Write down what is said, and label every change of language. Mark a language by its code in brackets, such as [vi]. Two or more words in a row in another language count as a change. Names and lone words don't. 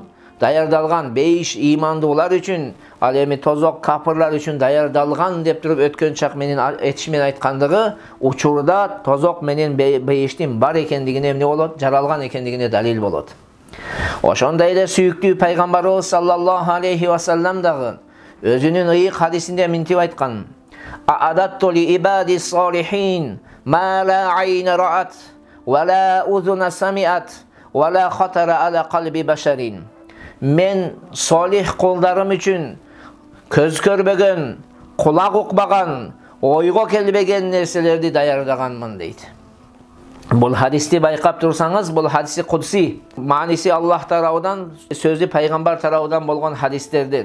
[ky] Даярдалган. Бейиш имандуулар үчүн, ал эми тозок капырлар үчүн даярдалган деп туруп өткөн чак менен этиш менен айткандыгы учурда тозок менен бейиштин бар экендигине эмне болот? Жаралган экендигине далил болот. Ошондой эле сүйүктүү пайгамбарыбыз [ar] صلى الله عليه وسلم [ky] дагы өзүнүн ыйык хадисинде мынтип айткан: [ar] أعددت لعبادي الصالحين ما لا عين رأت ولا أذن سمعت ولا خطر على قلب بشر. [ky] Мен солих кулдарым үчүн көз көрбөгөн, кулак укпаган, ойго келбеген нерселерди даярдаганмын дейт. Бул хадисти байкап турсаңыз, бул хадиси кудси, мааниси Аллах тарабынан, сөзү пайгамбар тарабынан болгон хадистерден.